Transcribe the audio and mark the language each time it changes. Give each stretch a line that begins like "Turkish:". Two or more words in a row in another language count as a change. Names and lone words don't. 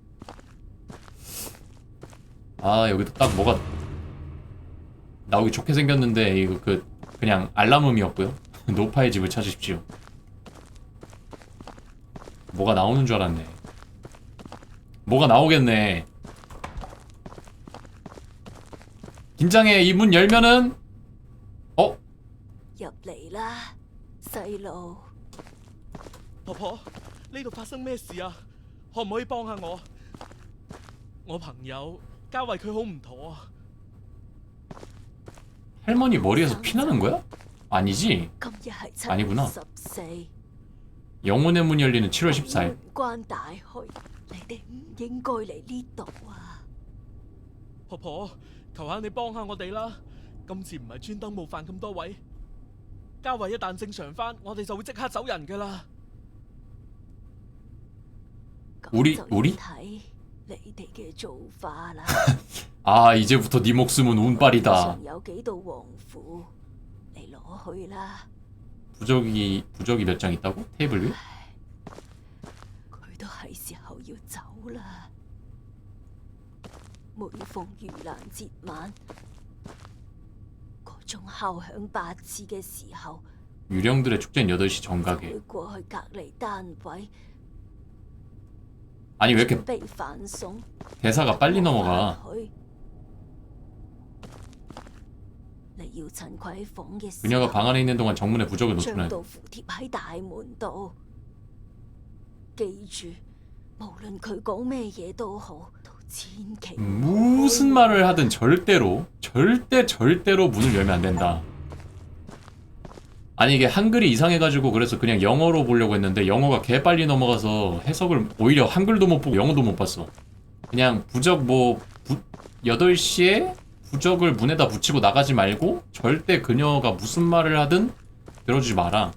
Korean: 아 여기도 딱 뭐가 나오기 좋게 생겼는데 이거 그냥 알람음이었고요. 노파의 집을 찾으십시오. 뭐가 나오는 줄 알았네. 뭐가 나오겠네. 긴장해. 이 문 열면은 어?
Cantonese: 入嚟啦，細路。婆婆，呢度發生咩事啊？可唔可以幫下我？我朋友嘉慧佢好唔妥啊！
Korean: 할머니 머리에서 피 나는 거야? 아니지?
Cantonese: 今日係7
Korean: 아니구나.
Cantonese: 月14，
Korean: 영혼의 문이 열리는 7월 14일.
Cantonese: 門關大開，你哋唔應該嚟呢度啊！婆婆，求下你幫下我哋啦！今次唔係專登冒犯咁多位，嘉慧一旦正常翻，我哋就會即刻走人噶啦。
Korean: 우리
Cantonese: 咁就要
Korean: 우리?
Cantonese: 睇你哋嘅做法啦。
Korean: 아 이제부터 네 목숨은 운빨이다.
Cantonese: 上有幾道黃符，你攞去啦。
Korean: 부적이 몇 장 있다고? 테이블 위에?
Cantonese: 佢都係時候要走啦。每逢盂蘭節晚，嗰鐘敲響8次嘅時候，
Korean: 유령들의 축제는 8시
Cantonese: 就
Korean: 정각에.
Cantonese: 會過去隔離單位
Korean: 아니 왜
Cantonese: 準
Korean: 이렇게
Cantonese: 備飯餸。
Korean: 대사가 빨리 넘어가.
Cantonese: 你要趁佢喺房嘅時
Korean: 그녀가
Cantonese: 候，
Korean: 방 안에 있는 동안 정문에 부적을
Cantonese: 將
Korean: 노출해.
Cantonese: 道符貼喺大門度。記住，無論佢講咩嘢都好，都千祈
Korean: 무슨 말을 하든 절대로 문을 열면 안 된다. 아니 이게 한글이 이상해가지고 그래서 그냥 영어로 보려고 했는데 영어가 개 빨리 넘어가서 해석을 오히려 한글도 못 보고 영어도 못 봤어. 그냥 부적 8시에 부적을 문에다 붙이고 나가지 말고 절대 그녀가 무슨 말을 하든 들어주지 마라.